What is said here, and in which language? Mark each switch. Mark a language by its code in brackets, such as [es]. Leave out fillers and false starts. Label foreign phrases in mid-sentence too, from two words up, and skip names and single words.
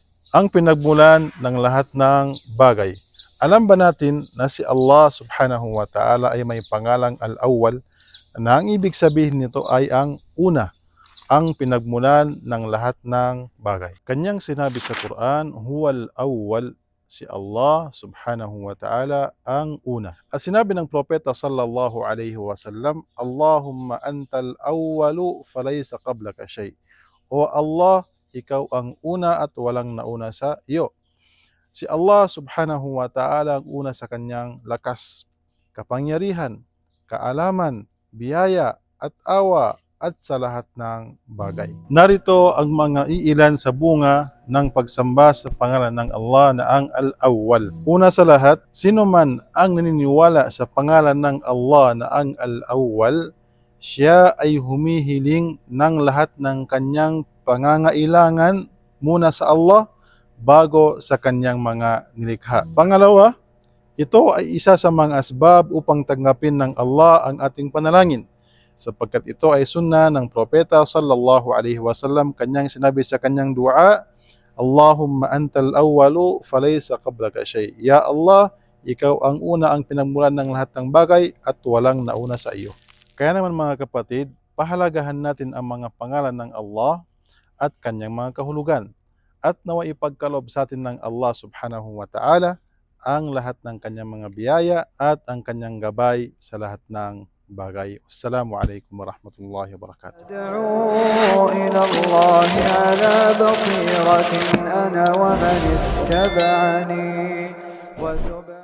[tl] ang pinagmulan ng lahat ng bagay. Alam ba natin na si Allah [ar] سبحانه وتعالى [tl] ay may pangalang Al-Awwal na ang ibig sabihin nito ay ang una, ang pinagmulan ng lahat ng bagay. Kanyang sinabi sa Quran, [ar] هو الأول, [tl] si Allah [ar] سبحانه وتعالى [tl] ang una. At sinabi ng propeta [ar] صلى الله عليه وسلم, اللهم أنت الأول فليس قبلك شيء. [tl] O Allah, ikaw ang una at walang nauna sa iyo. Si Allah [ar] سبحانه وتعالى [tl] ang una sa kanyang lakas, kapangyarihan, kaalaman, biyaya at awa at sa lahat ng bagay. Narito ang mga iilan sa bunga ng pagsamba sa pangalan ng Allah na ang Al-Awwal. Una sa lahat, sino man ang naniniwala sa pangalan ng Allah na ang Al-Awwal, siya ay humihiling ng lahat ng kanyang pangangailangan muna sa Allah bago sa kanyang mga nilikha. Pangalawa, ito ay isa sa mga asbab upang tanggapin ng Allah ang ating panalangin, sapagkat ito ay sunna ng propeta [ar] صلى الله عليه وسلم. [tl] Kanyang sinabi sa kanyang dua, [ar] اللهم أنت الأول فليس قبلك شيء. [tl] Ya Allah, ikaw ang una, ang pinagmulan ng lahat ng bagay at walang nauna sa iyo. Kaya naman mga kapatid, pahalagahan natin ang mga pangalan ng Allah at kanyang mga kahulugan, at nawa ipagkaloob sa atin ng Allah [ar] سبحانه وتعالى [tl] ang lahat ng kanyang mga biyaya at ang kanyang gabay sa lahat ng bagay. [ar] السلام عليكم ورحمة الله وبركاته. أدعو إلى الله على بصيرة أنا ومن اتبعني